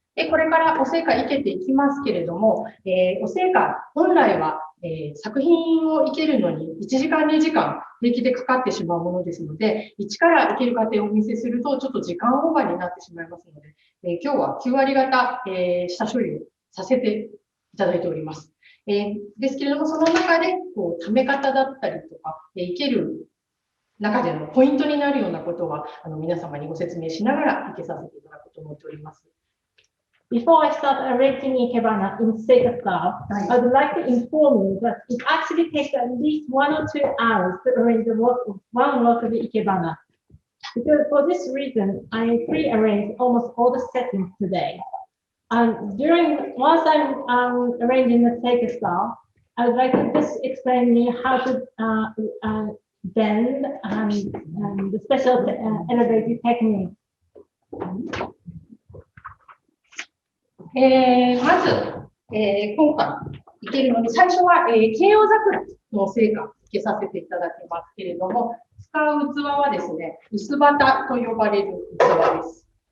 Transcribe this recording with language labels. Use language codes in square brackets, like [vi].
[ja] これからお聖歌生けていきますけれども、お聖歌本来は、作品を生けるのに1時間2時間平気でかかってしまうものですので、一から生ける過程をお見せするとちょっと時間オーバーになってしまいますので、今日は9割方、下処理をさせていただいております。ですけれども、その中でため方だったりとか、生ける中でのポイントになるようなことは皆様にご説明しながら生けさせていただくと思っております。 [en] Before I start arranging Ikebana in Seika style, I would like to inform you that it actually takes at least 1 or 2 hours to arrange one work of Ikebana. Because for this reason, I pre-arranged almost all the settings today. Whilst I'm arranging the Seika style, I would like to just explain you how to bend and the special elevated technique. [ja] まず、今回生けるのに最初は、慶応桜の聖歌生けさせていただきますけれども、使う器はですね、薄旗と呼ばれる器です。